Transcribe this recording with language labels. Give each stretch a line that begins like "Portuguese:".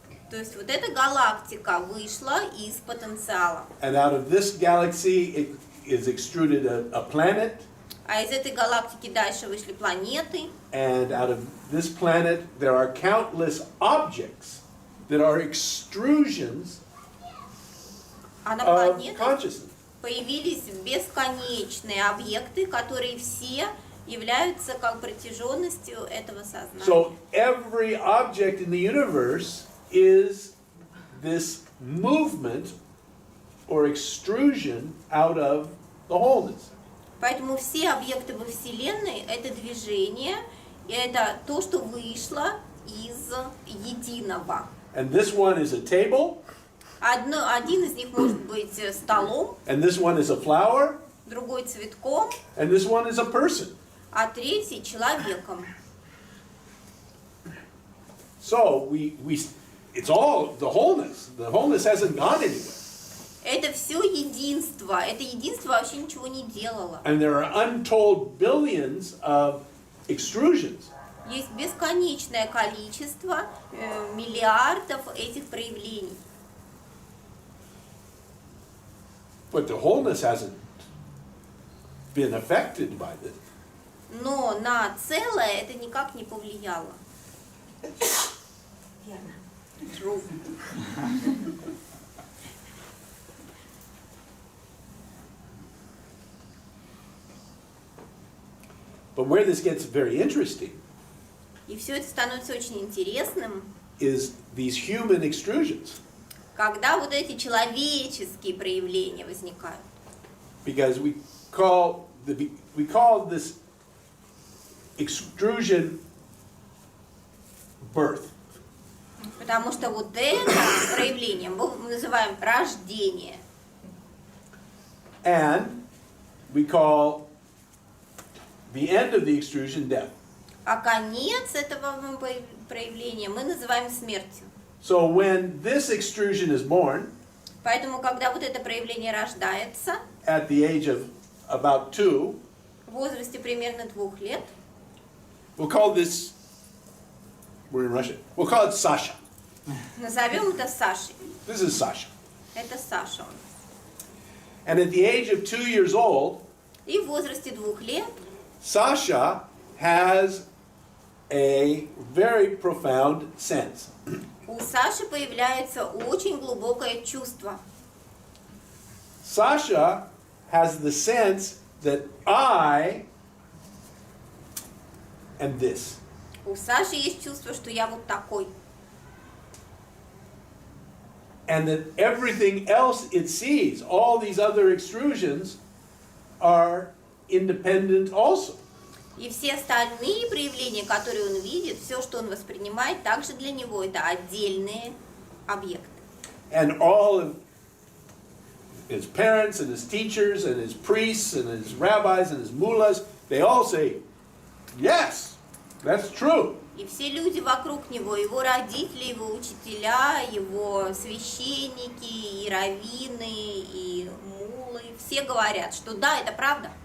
Russian: То есть вот эта галактика вышла из потенциала.
English: and out of this galaxy it is extruded a planet,
Russian: А из этой галактики дальше вышли планеты.
English: and out of this planet there are countless objects that are extrusions
Russian: А на
English: of
Russian: планетах
English: consciousness.
Russian: появились бесконечные объекты, которые все являются как протяженностью этого сознания.
English: So every object in the universe is this movement or extrusion out of the wholeness.
Russian: Поэтому все объекты во Вселенной – это движение, и это то, что вышло из единого.
English: And this one is a table,
Russian: Один из них может быть столом,
English: and this one is a flower,
Russian: другой цветком,
English: and this one is a person.
Russian: а третий человеком.
English: So it's all the wholeness. The wholeness hasn't gone anywhere.
Russian: Это все единство. Это единство вообще ничего не делало.
English: And there are untold billions of extrusions.
Russian: Есть бесконечное количество, миллиардов этих проявлений.
English: But the wholeness hasn't been affected by this.
Russian: Но на целое это никак не повлияло. Верно.
English: True. But where this gets very interesting
Russian: И все это становится очень интересным,
English: is these human extrusions.
Russian: когда вот эти человеческие проявления возникают.
English: Because we call this extrusion birth.
Russian: Потому что вот это проявление мы называем рождение.
English: And we call the end of the extrusion death.
Russian: А конец этого проявления мы называем смертью.
English: So when this extrusion is born
Russian: Поэтому, когда вот это проявление рождается,
English: at the age of about 2,
Russian: в возрасте примерно 2 лет,
English: we'll call this, we're in Russia, we'll call it Sasha.
Russian: назовем это Сашей.
English: This is Sasha.
Russian: Это Саша.
English: And at the age of 2 years old,
Russian: И в возрасте 2 лет
English: Sasha has a very profound sense.
Russian: у Саши появляется очень глубокое чувство.
English: Sasha has the sense that I am this.
Russian: У Саши есть чувство, что я вот такой.
English: And that everything else it sees, all these other extrusions, are independent also.
Russian: И все остальные проявления, которые он видит, все, что он воспринимает, также для него это отдельные объекты.
English: And all of his parents and his teachers and his priests and his rabbis and his mullahs, they all say, yes, that's true.
Russian: И все люди вокруг него, его родители, его учителя, его священники, и раввины, и муллы, все говорят, что да, это правда.